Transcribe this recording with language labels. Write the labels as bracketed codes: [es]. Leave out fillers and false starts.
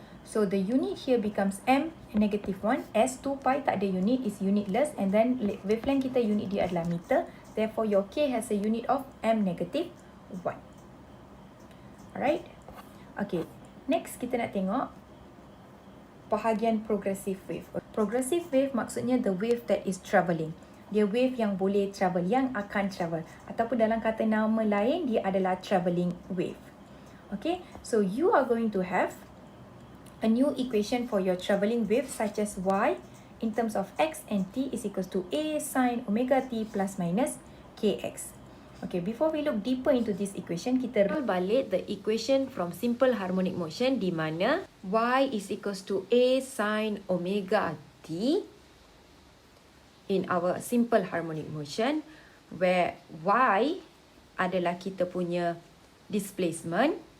[en] So the unit here becomes m negative 1 as 2 pi [ms] tak ada unit, [en] is unitless, and then wavelength [ms] kita unit dia adalah meter. [en] Therefore your k has a unit of m negative 1. Alright. Okay. [ms] Next kita nak tengok bahagian progressive wave. [en] Progressive wave maksudnya the wave that is travelling. [ms] Dia wave yang boleh travel, yang akan travel. Ataupun dalam kata nama lain, dia adalah travelling wave. [en] Okay. So you are going to have a new equation for your travelling wave such as y in terms of x and t is equals to a sin omega t plus minus kx. Okay, before we look deeper into this equation, [ms] kita roll balik [en] the equation from simple harmonic motion [ms] di mana [en] y is equals to a sin omega t in our simple harmonic motion, where y [ms] adalah kita punya [en] displacement,